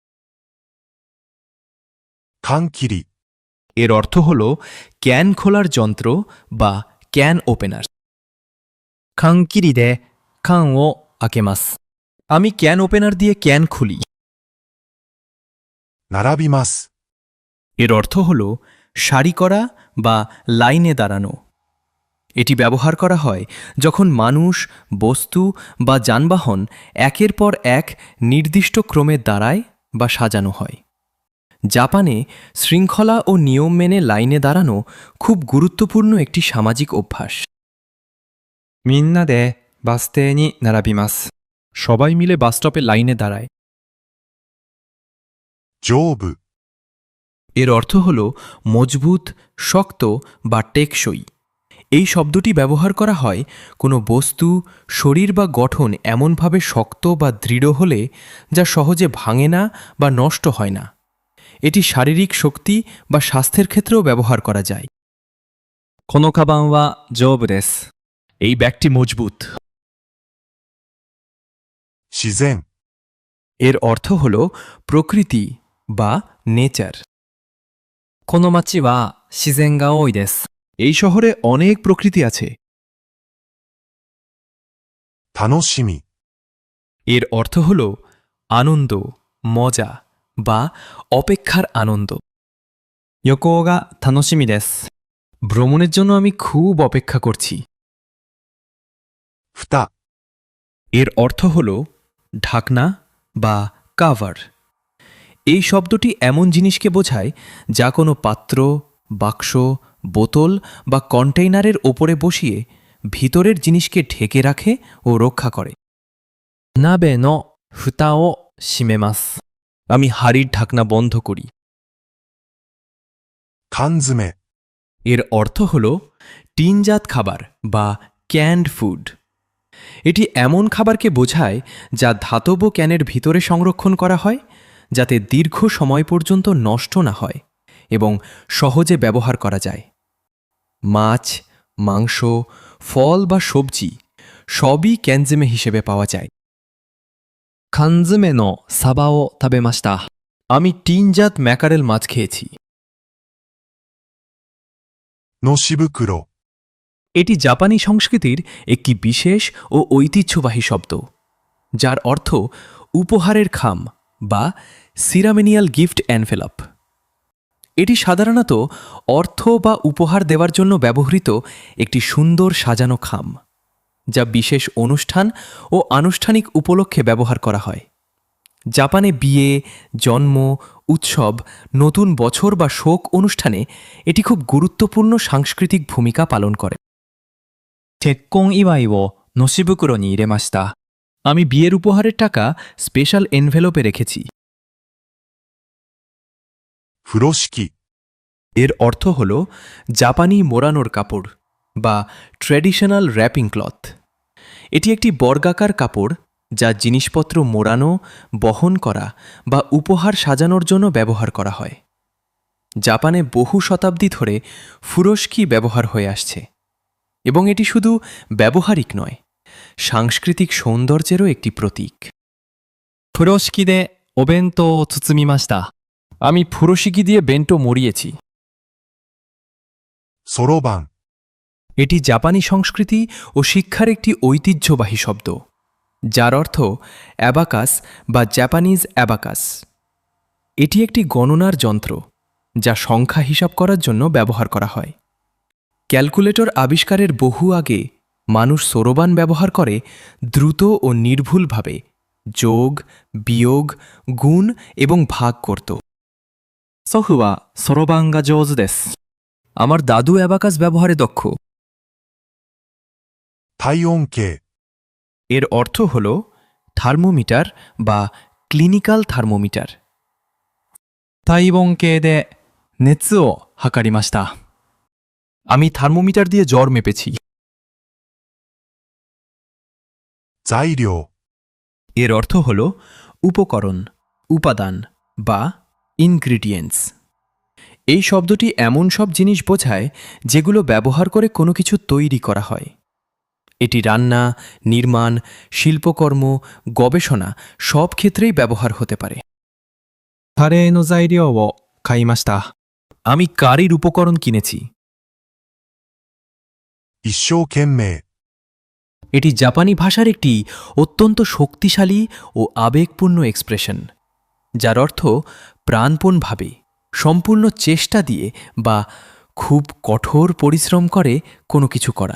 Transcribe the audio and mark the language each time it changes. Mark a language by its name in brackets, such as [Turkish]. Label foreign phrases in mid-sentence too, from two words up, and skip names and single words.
[Japanese] 缶切り、 [Bangla] এর অর্থ হল ক্যান খোলার যন্ত্র বা [English] can opener. [Japanese] 缶切りで缶を開けます。 [Bangla] আমি [English] can opener [Bangla] দিয়ে ক্যান খুলি। [Japanese] 並びます。 [Bangla] এর অর্থ হল সারি করা বা লাইনে দাঁড়ানো। এটি ব্যবহার করা হয় যখন মানুষ, বস্তু বা যানবাহন একের পর এক নির্দিষ্ট ক্রমে দাঁড়ায় বা সাজানো হয়। জাপানে শৃঙ্খলা ও নিয়ম মেনে লাইনে দাঁড়ানো খুব গুরুত্বপূর্ণ একটি সামাজিক অভ্যাস। [Japanese] みんなでバス停に並びます。 [Bangla] সবাই মিলে বাসস্টপে লাইনে দাঁড়ায়। [Japanese] 丈夫、 [Bangla] এর অর্থ হল মজবুত, শক্ত বা টেকসই। এই শব্দটি ব্যবহার করা হয় কোনো বস্তু, শরীর বা গঠন এমনভাবে শক্ত বা দৃঢ় হলে যা সহজে ভাঙে না বা নষ্ট হয় না। এটি শারীরিক শক্তি বা স্বাস্থ্যের ক্ষেত্রেও ব্যবহার করা যায়। [Japanese] このカバンは丈夫です。 [Bangla] এই ব্যাগটি মজবুত। [Japanese] 自然、 [Bangla] এর অর্থ হল প্রকৃতি বা নেচার। [Japanese] この街は自然が多いです。 [Bangla] এই শহরে অনেক প্রকৃতি আছে। [Japanese] 楽しみ、 [Bangla] এর অর্থ হল আনন্দ, মজা বা অপেক্ষার আনন্দ। [Japanese] 旅行が楽しみです。 [Bangla] ভ্রমণের জন্য আমি খুব অপেক্ষা করছি। [Japanese] 蓋、 [Bangla] এর অর্থ হল ঢাকনা বা কাভার। এই শব্দটি এমন জিনিসকে বোঝায় যা কোনো পাত্র, বাক্স, বোতল বা কন্টেইনারের ওপরে বসিয়ে ভিতরের জিনিসকে ঢেকে রাখে ও রক্ষা করে। [Japanese] 鍋の蓋を閉めます。 [Bangla] আমি হাড়ির ঢাকনা বন্ধ করি। [Japanese] 缶詰、 [Bangla] এর অর্থ হল টিনজাত খাবার বা [English] canned food. [Bangla] এটি এমন খাবারকে বোঝায় যা ধাতব ক্যানের ভিতরে সংরক্ষণ করা হয় যাতে দীর্ঘ সময় পর্যন্ত নষ্ট না হয় এবং সহজে ব্যবহার করা যায়। মাছ, মাংস, ফল বা সবজি সবই ক্যানজেমে হিসেবে পাওয়া যায়। [Japanese] 缶詰のサバを食べました。 [Bangla] আমি টিনজাত ম্যাকারেল মাছ খেয়েছি। [Japanese] のし袋、 [Bangla] এটি জাপানি সংস্কৃতির একটি বিশেষ ও ঐতিহ্যবাহী শব্দ, যার অর্থ উপহারের খাম বা [English] ceremonial gift envelope. [Bangla] এটি সাধারণত অর্থ বা উপহার দেওয়ার জন্য ব্যবহৃত একটি সুন্দর সাজানো খাম, যা বিশেষ অনুষ্ঠান ও আনুষ্ঠানিক উপলক্ষে ব্যবহার করা হয়। জাপানে বিয়ে, জন্ম, উৎসব, নতুন বছর বা শোক অনুষ্ঠানে এটি খুব গুরুত্বপূর্ণ সাংস্কৃতিক ভূমিকা পালন করে। [Japanese] 結婚祝いをのし袋に入れました。 [Bangla] আমি বিয়ের উপহারের টাকা [English] special envelope [Bangla] রেখেছি। [Japanese] 風呂敷、 [Bangla] এর অর্থ হল জাপানি মোড়ানোর কাপড় বা [English] traditional wrapping cloth. [Bangla] এটি একটি বর্গাকার কাপড় যা জিনিসপত্র মোড়ানো, বহন করা বা উপহার সাজানোর জন্য ব্যবহার করা হয়। জাপানে বহু শতাব্দী ধরে ফুরস্কি ব্যবহার হয়ে আসছে এবং এটি শুধু ব্যবহারিক নয়, সাংস্কৃতিক সৌন্দর্যেরও একটি প্রতীক। [Japanese] 風呂敷でお弁当を包みました。 [Bangla] আমি ফুরোশিকি দিয়ে বেন্টো মরিয়েছি। [Japanese] そろばん、 [Bangla] এটি জাপানি সংস্কৃতি ও শিক্ষার একটি ঐতিহ্যবাহী শব্দ, যার অর্থ অ্যাবাকাস বা [English] Japanese abacus. [Bangla] এটি একটি গণনার যন্ত্র যা সংখ্যা হিসাব করার জন্য ব্যবহার করা হয়। ক্যালকুলেটর আবিষ্কারের বহু আগে মানুষ সরোবান ব্যবহার করে দ্রুত ও নির্ভুলভাবে যোগ, বিয়োগ, গুণ এবং ভাগ করত। [Japanese] 祖父はそろばんが上手です。 [Bangla] আমার দাদু অ্যাবাকাস ব্যবহারে দক্ষ। [Japanese] 体温計、 [Bangla] এর অর্থ হল থার্মোমিটার বা [English] clinical thermometer. [Japanese] 体温計で熱を測りました。 [Bangla] আমি থার্মোমিটার দিয়ে জ্বর মেপেছি। [Japanese] 材料、 [Bangla] এর অর্থ হল উপকরণ, উপাদান বা ইনগ্রিডিয়েন্টস। এই শব্দটি এমন সব জিনিস বোঝায় যেগুলো ব্যবহার করে কোনো কিছু তৈরি করা হয়। এটি রান্না, নির্মাণ, শিল্পকর্ম, গবেষণা সব ক্ষেত্রেই ব্যবহার হতে পারে। [Japanese] カレーの材料を買いました。 [Bangla] আমি কারির উপকরণ কিনেছি। [Japanese] 一生懸命、 [Bangla] এটি জাপানি ভাষার একটি অত্যন্ত শক্তিশালী ও আবেগপূর্ণ এক্সপ্রেশন, যার অর্থ প্রাণপণভাবে, সম্পূর্ণ চেষ্টা দিয়ে বা খুব কঠোর পরিশ্রম করে কোনো কিছু করা।